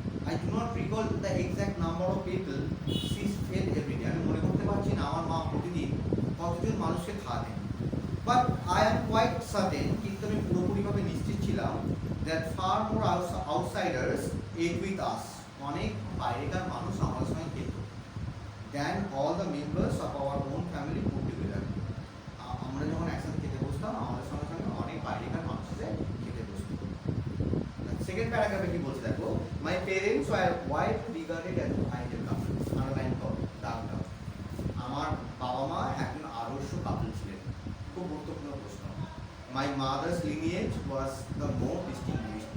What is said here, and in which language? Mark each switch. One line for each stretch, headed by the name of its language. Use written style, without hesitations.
English: I do not recall the exact number of people she fed every day.
Bangla: আমি মনে করতে পারছি না আমার মা প্রতিদিন কতজন মানুষকে খাওয়াতেন।
English: But I am quite certain,
Bangla: কিন্তু আমি পুরোপুরিভাবে নিশ্চিত ছিলাম
English: that far more outsiders ate with us.
Bangla: অনেক বাইরেকার মানুষ আমাদের সঙ্গে খেত
English: than all the members of our own family put together.
Bangla: আমরা যখন একসাথে খেতে বসতাম, আমাদের সঙ্গে অনেক বাইরেকার মানুষ এসে খেতে বসতো। সেকেন্ড প্যারাগ্রাফে কি বলছে দেখো,
English: my parents were widely regarded as ideal couple.
Bangla: Underline করো, দাগ দাও। আমার বাবা মা একজন আদর্শ কাপল ছিলেন। খুব গুরুত্বপূর্ণ প্রশ্ন।
English: My mother's lineage was the more distinguished.